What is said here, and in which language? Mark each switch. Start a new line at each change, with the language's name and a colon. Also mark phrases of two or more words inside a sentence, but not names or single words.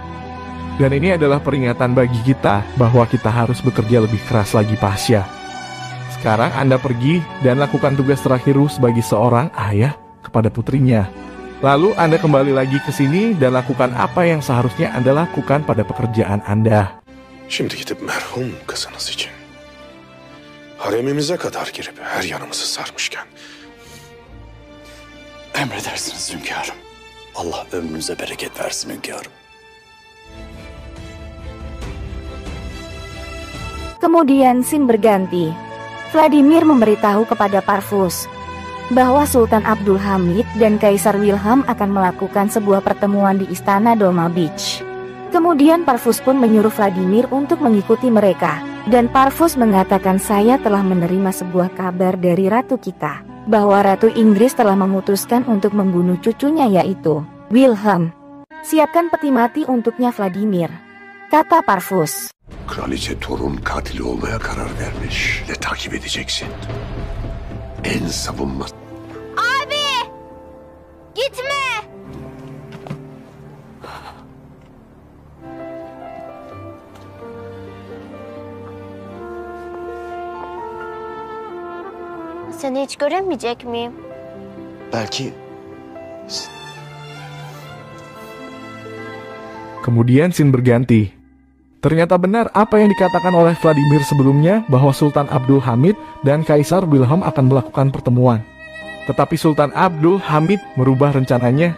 Indonesian: Dan ini adalah peringatan bagi kita bahwa kita harus bekerja lebih keras lagi, Pasya. Sekarang Anda pergi dan lakukan tugas terakhir sebagai seorang ayah kepada putrinya. Lalu Anda kembali lagi ke sini dan lakukan apa yang seharusnya Anda lakukan pada pekerjaan Anda.
Turkish: Şimdi gidip merhum kızınız için haremimize kadar girip her yanımızı sarmışken Emredersiniz hünkârım. Allah ömrünüze bereket versin hünkârım.
Indonesian: Kemudian scene berganti. Vladimir memberitahu kepada Parvus bahwa Sultan Abdul Hamid dan Kaisar Wilhelm akan melakukan sebuah pertemuan di istana Dolma Beach. Kemudian Parvus pun menyuruh Vladimir untuk mengikuti mereka. Dan Parvus mengatakan, saya telah menerima sebuah kabar dari ratu kita, bahwa Ratu Inggris telah memutuskan untuk membunuh cucunya yaitu Wilhelm. Siapkan peti mati untuknya Vladimir, kata Parvus.
Turkish: kraliçe torun katili olmaya karar vermiş ve takip edeceksin. En savunma Abi! Gitme! Seni hiç göremeyecek miyim? Belki
Indonesian: Kemudian scene berganti. Ternyata benar apa yang dikatakan oleh Vladimir sebelumnya bahwa Sultan Abdul Hamid dan Kaisar Wilhelm akan melakukan pertemuan. Tetapi Sultan Abdul Hamid merubah rencananya.